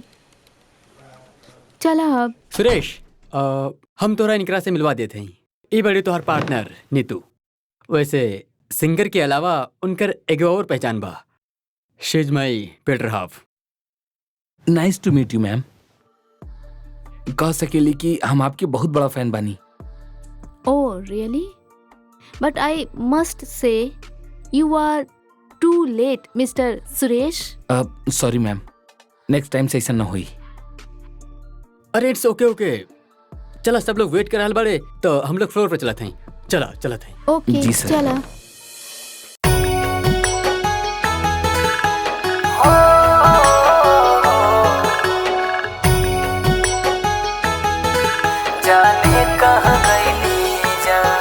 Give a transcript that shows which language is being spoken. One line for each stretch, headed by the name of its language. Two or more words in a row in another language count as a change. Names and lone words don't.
Bhojpuri: चला अब। सुरेश, हम तोरा इनकरा से मिलवा देते हैं। ये बड़ी तोहर पार्टनर नीतू। वैसे सिंगर के अलावा उनकर एगो और पहचान बा,
English: She is my better half. Nice to meet you ma'am.
Bhojpuri: कह सकेली कि हम आपके बहुत बड़ा फैन बानी।
English: Oh really? But I must say you are too late Mister Suresh. Sorry ma'am, next time
Bhojpuri: से ऐसा ना हुई।
English: अरे it's okay okay.
Bhojpuri: चला, सब लोग वेट कर रहा बड़े, तो हम लोग फ्लोर पे चला थे। चला थे। ओके जी सर। चला। जाने कहाँ गई जा।